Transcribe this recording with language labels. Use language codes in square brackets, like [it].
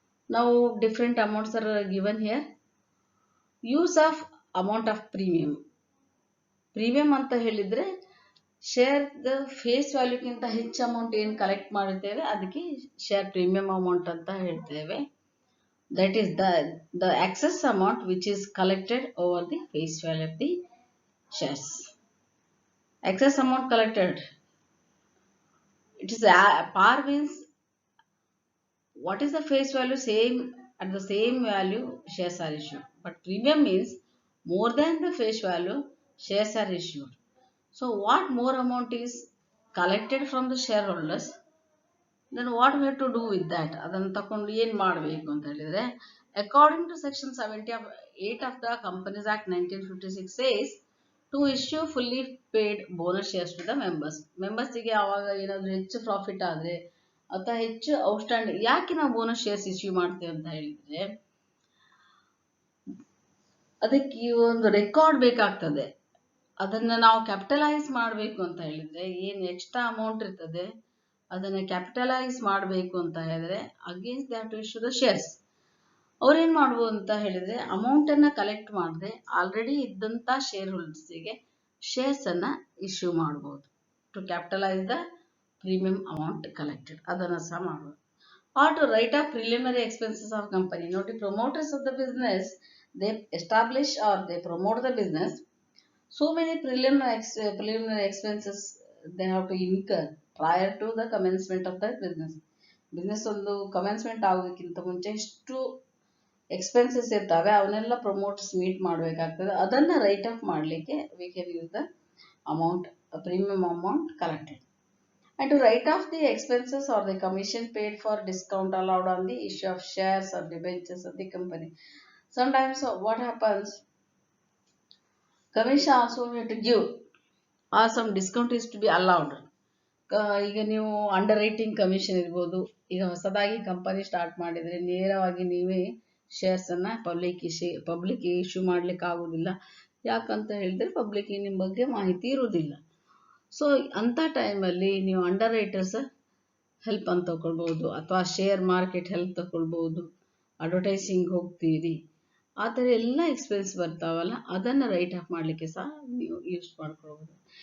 [en] Now different amounts are given here. Use of amount of premium. [kn] Premium ಅಂತ ಹೇಳಿದ್ರೆ share the face ವ್ಯಾಲ್ಯೂಗಿಂತ ಹೆಚ್ಚು amount ಏನು collect ಮಾಡಿರ್ತೇವೆ ಅದಕ್ಕೆ ಶೇರ್ ಪ್ರೀಮಿಯಂ ಅಮೌಂಟ್ ಅಂತ ಹೇಳ್ತೇವೆ. [en] That is the excess amount which is collected over the face value of the shares. Excess amount collected, it is par means what is the face value, same at the same value shares are issued, but premium means more than the face value shares are issued. So what more amount is collected from the shareholders, then what we have to do with that, [kn] adannu takondu ಏನು ಮಾಡಬೇಕು ಅಂತ ಹೇಳಿದ್ರೆ, [en] according to section 78 of the Companies Act 1956 says to issue fully paid bonus shares to the members. [kn] ಮೆಂಬರ್ಸ್ಗೆ ಆವಾಗ ಏನಾದರೂ ಹೆಚ್ಚು profit ಆದರೆ ಅಥವಾ ಹೆಚ್ಚು ಔಟ್ಸ್ಟ್ಯಾಂಡಿಂಗ್, ಯಾಕೆ ನಾವು ಬೋನಸ್ ಶೇರ್ಸ್ ಇಶ್ಯೂ ಮಾಡ್ತೇವೆ ಅಂತ ಹೇಳಿದ್ರೆ, ಅದಕ್ಕೆ ಒಂದು ರೆಕಾರ್ಡ್ ಬೇಕಾಗ್ತದೆ. ಅದನ್ನ ನಾವು ಕ್ಯಾಪಿಟಲೈಸ್ ಮಾಡಬೇಕು ಅಂತ ಹೇಳಿದ್ರೆ, ಏನು ಎಕ್ಸ್ಟ್ರಾ ಅಮೌಂಟ್ ಇರ್ತದೆ ಅದನ್ನ ಕ್ಯಾಪಿಟಲೈಸ್ ಮಾಡಬೇಕು ಅಂತ ಹೇಳಿದ್ರೆ [en] Against they have to issue the shares. [kn] ಅವ್ರೇನ್ ಮಾಡ್ಬೋದು ಅಂತ ಹೇಳಿದ್ರೆ, ಅಮೌಂಟ್ ಅನ್ನ ಕಲೆಕ್ಟ್ ಮಾಡದೆ ಆಲ್ರೆಡಿ ಇದ್ದಂತ ಶೇರ್ ಹೋಲ್ಡರ್ಸ್ಗೆ ಶೇರ್ಸ್ ಅನ್ನ ಇಶ್ಯೂ ಮಾಡಬಹುದು [en] To capitalise the premium amount collected. [kn] ಅದನ್ನ ಸಹ ಮಾಡಬಹುದು. [en] Or to write off preliminary expenses of company. Now the promoters of the business, they establish or they promote the business. So many preliminary expenses they have to incur prior to the commencement of the business. [kn] Business ಒಂದು commencement ಆಗೋದಕ್ಕಿಂತ ಮುಂಚೆ ಎಷ್ಟು expenses ಇರ್ತವೆ ಅವನ್ನೆಲ್ಲ promoters meet ಮಾಡಬೇಕಾಗ್ತದೆ. ಅದನ್ನ right of ಮಾಡಲಿಕ್ಕೆ [en] We can use the amount, premium amount collected. And to write off the expenses or the commission paid for discount allowed on the issue of shares or debentures of the company. Sometimes what happens, commission also we have to give or some discount is to be allowed. [kn] ಈಗ ನೀವು under writing commission ಇರ್ಬೋದು. ಈಗ ಹೊಸದಾಗಿ company start ಮಾಡಿದ್ರೆ ನೇರವಾಗಿ ನೀವೇ shares ಅನ್ನ public issue ಮಾಡ್ಲಿಕ್ಕೆ ಆಗುದಿಲ್ಲ. ಯಾಕಂತ ಹೇಳಿದ್ರೆ ಪಬ್ಲಿಕ್ ನಿಮ್ಮ ಬಗ್ಗೆ ಮಾಹಿತಿ ಇರುವುದಿಲ್ಲ. ಸೊ ಅಂಥ ಟೈಮಲ್ಲಿ ನೀವು ಅಂಡರ್ ರೈಟರ್ಸ್ ಹೆಲ್ಪ್ ಅಂತ ತಗೊಳ್ಬೋದು, ಅಥವಾ ಶೇರ್ ಮಾರ್ಕೆಟ್ ಹೆಲ್ಪ್ ತಗೊಳ್ಬೋದು, ಅಡ್ವರ್ಟೈಸಿಂಗ್ ಹೋಗ್ತೀರಿ, ಆ ಥರ ಎಲ್ಲ ಎಕ್ಸ್ಪೆನ್ಸ್ ಬರ್ತಾವಲ್ಲ ಅದನ್ನು ರೈಟ್ ಆಫ್ ಮಾಡಲಿಕ್ಕೆ ಸಹ ನೀವು ಯೂಸ್ ಮಾಡ್ಕೊಳ್ಬೋದು.